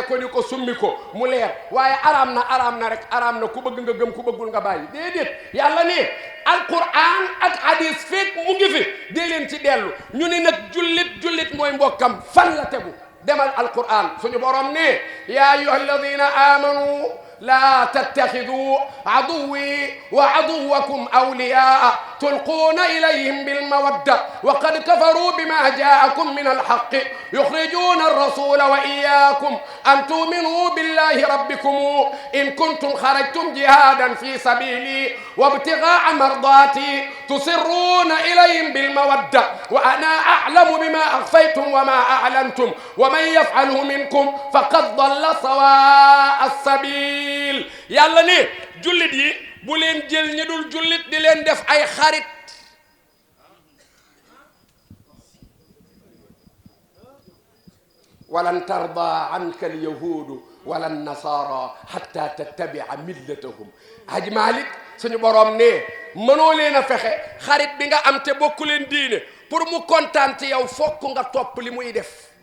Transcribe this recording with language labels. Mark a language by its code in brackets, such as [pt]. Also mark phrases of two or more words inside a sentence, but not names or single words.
[wo] ko ni ko summi ko mu leer waaye araam na rek araam na ku bëgg nga gëm ku bëggul nga bàyyi déedéet yàlla ne alquran ak hadis fekk mu ngi fi dee leen ci dellu ñu ne nag jullit mooy mbokkam fan la tegu demal alquran suñu borom ne [ar] يا أيها الذين آمنوا لا تتخذوا عدوي وعدوكم أولياء تلقون إليهم بالمودة وقد كفروا بما جاءكم من الحق يخرجون الرسول وإياكم أن تؤمنوا بالله ربكم إن كنتم خرجتم جهادا في سبيلي وابتغاء مرضاتي تسرون إليهم بالمودة وأنا أعلم بما أخفيتم وما أعلنتم ومن يفعله منكم فقد ضل سواء السبيل [wo] yàlla ne jullit yi bu leen jël ñi dul jullit di leen def ay xarit [ar] ولن ترضى عنك اليهود ولا النصارى حتى تتبع ملتهم [wo] Haji Malick suñu boroom ne mënoo leen a fexe xarit bi nga am te bokku leen diine pour mu kontaan ci yow fokk nga topp li muy def